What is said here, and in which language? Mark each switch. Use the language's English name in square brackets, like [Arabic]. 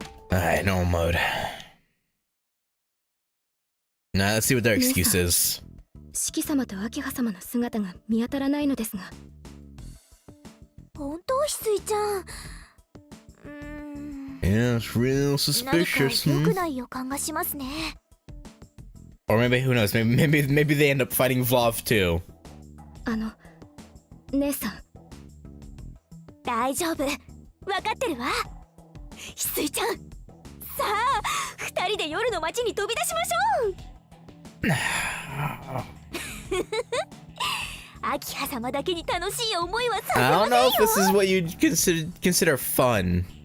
[English] Alright, normal mode. Now let's see what their excuse is. [Japanese] 四季様と秋葉様の姿が見当たらないのですが。本当翡翠ちゃん。 [English] Yeah, it's real suspicious. [Japanese] 良くない予感がしますね。 [English] Or maybe, who knows, maybe they end up fighting Vlov too. [Japanese] 姉さん。大丈夫。わかってるわ。翡翠ちゃん。さあ、二人で夜の街に飛び出しましょう。秋葉様だけに楽しい思いはさせませんよ。 [English] I don't know if this is what you'd consider fun.